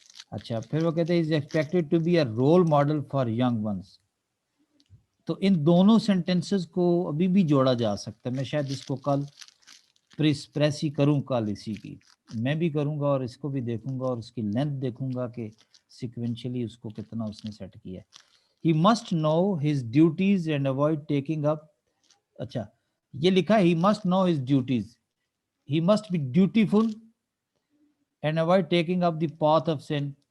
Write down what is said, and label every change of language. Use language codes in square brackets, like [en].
[ur] اچھا پھر وہ کہتے ہیں [en] is expected to be a role model for young ones. [ur] تو ان دونوں سینٹینسز کو ابھی بھی جوڑا جا سکتا ہے. میں شاید اس کو کل پریس ہی کروں کل اسی کی. میں بھی کروں گا اور اس کو بھی دیکھوں گا اور اس کی لینتھ دیکھوں گا کہ سیکوینشلی اس کو کتنا اس نے سیٹ کیا ہے. [en] He must know his duties and avoid taking up. [ur] اچھا یہ لکھا ہے [en] he must know his duties. He must be dutiful and avoid taking up the path of sin.